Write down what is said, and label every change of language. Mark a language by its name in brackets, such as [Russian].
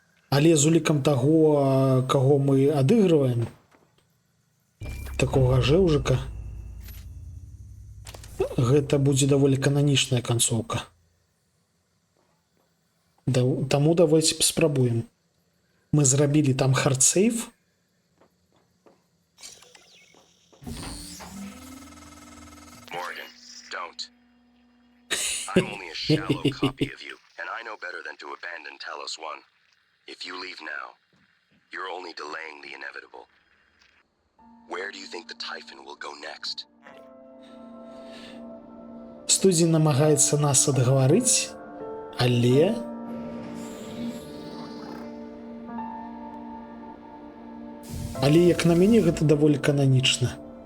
[Belarusian] Але з улікам таго, каго мы адыгрываем, такога жэўжыка, гэта будзе даволі кананічная канцоўка. Таму давайте паспрабуем. Мы зрабілі там хардсейв. [English] Morgan, don't. I'm only a shallow copy of you, and I know better than to abandon Talos 1. If you leave now, you're only delaying the inevitable. Where do you think the Typhon will go next? [Belarusian] Студія намагаецца нас адгаварыць, але як на мяне гэта даволі кананічна.